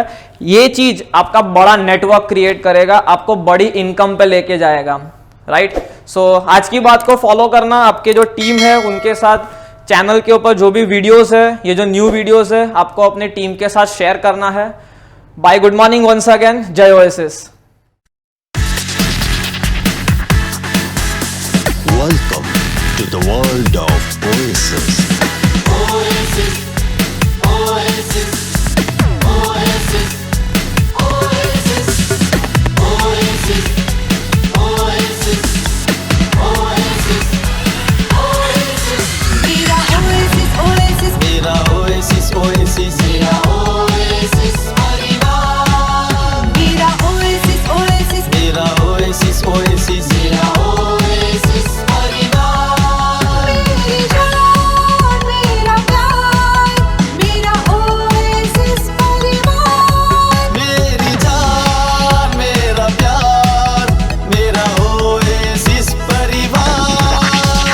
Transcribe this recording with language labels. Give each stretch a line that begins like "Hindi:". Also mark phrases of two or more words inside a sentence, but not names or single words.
Hindi: ये चीज आपका बड़ा नेटवर्क क्रिएट करेगा, आपको बड़ी इनकम पे लेके जाएगा, राइट। सो आज की बात को फॉलो करना, आपके जो टीम है उनके साथ चैनल के ऊपर जो भी वीडियोस है, ये जो
English: new videos
Hindi: है, आपको अपने टीम के साथ शेयर करना है।
English: bye, good morning once again, jai Oasis. Welcome to the world of Oasis. Oasis, Oasis, Oasis, Oasis, Oasis, Oasis, Oasis, Oasis.
Hindi: Mira Oasis, Oasis, Mera Oasis, Oasis. मेरा Oasis परिवार, Mira Oasis, Oasis, Mera Oasis, Oasis. मेरा Oasis परिवार, मेरी जान, मेरा प्यार, मेरा Oasis परिवार, मेरी जान, मेरा प्यार, मेरा Oasis परिवार।